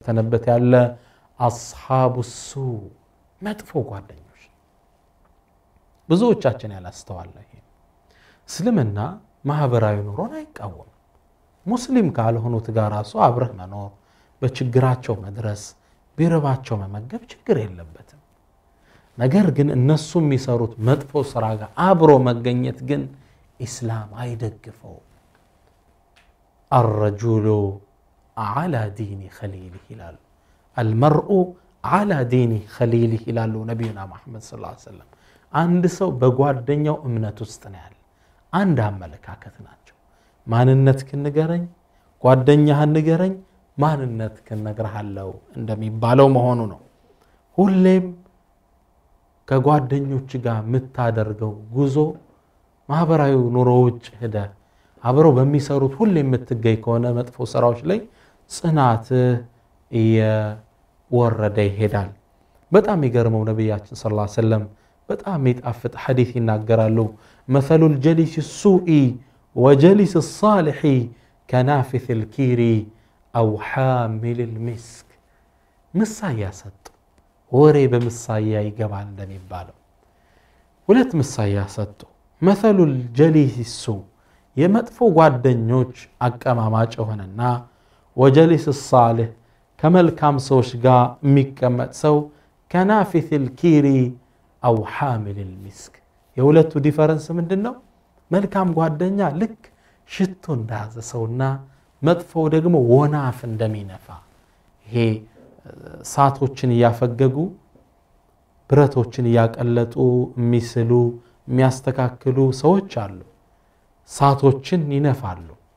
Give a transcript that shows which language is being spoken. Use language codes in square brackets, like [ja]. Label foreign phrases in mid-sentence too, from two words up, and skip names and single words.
[am] እየተፈተነበት ያለ አስሐቡ ሱ መጥፎ ጓደኞች ብዙዎቻችን ያላስተዋለ ይሄ እስልምና ማህበራዊ ኑሮን አይቃወም ሙስሊም ካልሆኑት ጋር ራሱ አብረህ መኖር በችግራቸው መድረስ ቢረባቸው መመገብ ችግር የለበትም ነገር ግን እነሱ የሚሰሩት መጥፎ ስራ ጋር አብሮ መገኘት ግን ኢስላም አይደግፈው [ar] الرجل على دين خليله ይላል المرء على دين خليله [am] ይላሉ ነብዩና መሐመድ [ar] صلى الله عليه وسلم [am] አንድ ሰው በጓደኛው እምነት ውስጥ ነው ያለ አንድ አመለካከት ናቸው ማንነትህን ንገረኝ ጓደኛህን ንገረኝ ማንነትህን ነግርሃለሁ እንደሚባለው መሆኑ ነው ሁሌም ከጓደኞች ጋር የምታደርገው ጉዞ ማህበራዊ ኑሮዎች ሄደ አብረው በሚሰሩት ሁሌም የምትገኝ ከሆነ መጥፎ ስራዎች ላይ ጽናት እየወረደ ይሄዳል በጣም ይገርመው ነብያችን [ar] صلى الله عليه وسلم [am] በጣም ይጣፍጥ ሐዲስ ይናገራሉ [ar] مثل الجليس السوء وجليس الصالح كنافث الكير أو حامل المسك [am] ምሳያ ሰጡ ወሬ በምሳያ ይገባል እንደሚባለው ሁለት ምሳያ ሰጡ مثل [ar] الجليس السوء [am] የመጥፎ ጓደኞች አቀማማጭ ሆነና [ar] وجليس الصالح [am] ከመልካም ሰዎች ጋር የሚቀመጥ ሰው [ar] كنافث الكير أو حامل المسك [am] የሁለቱ ዲፈረንስ ምንድነው መልካም ጓደኛ ልክ ሽቶ እንዳዘ ሰውና መጥፎ ደግሞ ወናፍ እንደሚነፋ ይሄ ሳቶችን ያፈገጉ ብረቶችን ያቀለጡ የሚስሉ የሚያስተካክሉ ሰዎች አሉ ሳቶችን ይነፋሉ